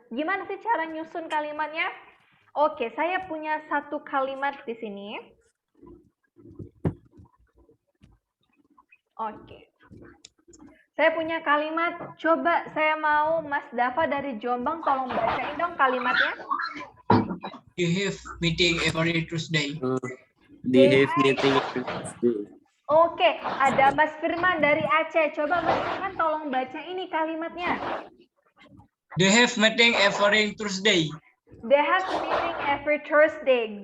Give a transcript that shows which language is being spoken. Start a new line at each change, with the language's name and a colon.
Indonesian: Gimana sih cara nyusun kalimatnya? Oke, saya punya satu kalimat di sini. Oke. Saya punya kalimat. Coba saya mau Mas Dava dari Jombang tolong bacain dong kalimatnya.
English: You have meeting every Tuesday. They have meeting.
Indonesian: Oke, ada Mas Firman dari Aceh. Coba Mas Firman tolong baca ini kalimatnya.
English: They have meeting every Tuesday. They have meeting every Thursday.